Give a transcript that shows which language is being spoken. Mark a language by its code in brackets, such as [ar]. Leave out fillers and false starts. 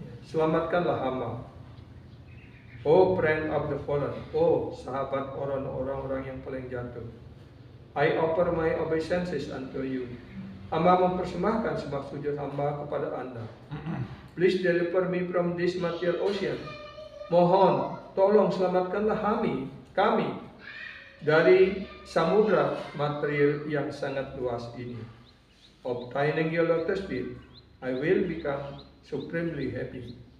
[id] selamatkanlah hamba. [en] Oh friend of the fallen, [id] oh sahabat orang-orang yang paling jatuh. [en] I offer my obeisances unto you. [id] Hamba mempersembahkan sembah sujud hamba kepada Anda. [en] Please deliver me from this material ocean. [id] Mohon, tolong selamatkanlah kami dari samudra material yang sangat luas ini. [en] Obtaining your lotus feet, I will become supremely happy.